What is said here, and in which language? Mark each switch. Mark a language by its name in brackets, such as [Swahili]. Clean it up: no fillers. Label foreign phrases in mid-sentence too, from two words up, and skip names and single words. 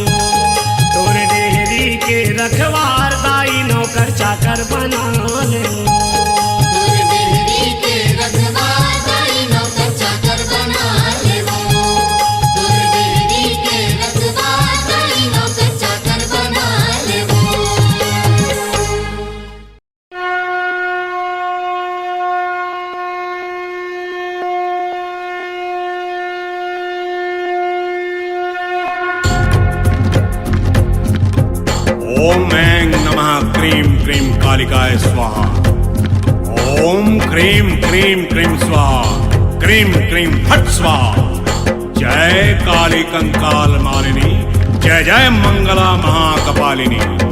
[Chhattisgarhi] तोर डेहरी के रखवार दाई नौकर चाकर बना ले वो। तोर डेहरी के रखवार दाई नौकर चाकर बना ले वो। तोर डेहरी के रखवार दाई नौकर चाकर बना ले वो। [Sanskrit] ओम ऐं नमः क्रीं क्रीं कालिकाय स्वाहा। ओम क्रीं क्रीं क्रीं स्वाहा, क्रीं क्रीं फट स्वाहा। जय काली कंकाल मालिनी, जय जय मंगला महाकपालिनी।